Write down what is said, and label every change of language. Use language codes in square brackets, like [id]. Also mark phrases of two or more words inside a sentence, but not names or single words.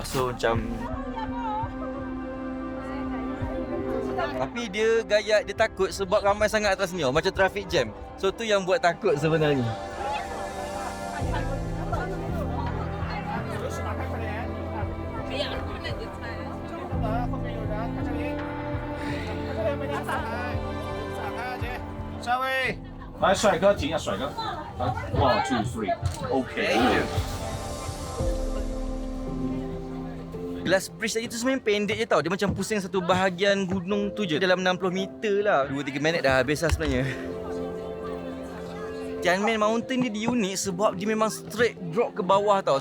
[ms] So macam tapi dia gayat, dia takut sebab ramai sangat atas ni, macam [en] traffic jam. [ms] So tu yang buat takut sebenarnya. Sorry. [zh] 来，帅哥，停下，帅哥。1, 2, 3 ，OK。 [en] Glass bridge [ms] tadi tu sebenarnya pendek je tau. Dia macam pusing satu bahagian gunung tu je. Dalam 60 meter lah. 2-3 minit dah habis lah sebenarnya. Tianmen Mountain ni unik sebab dia memang [en] straight drop [ms] ke bawah tau.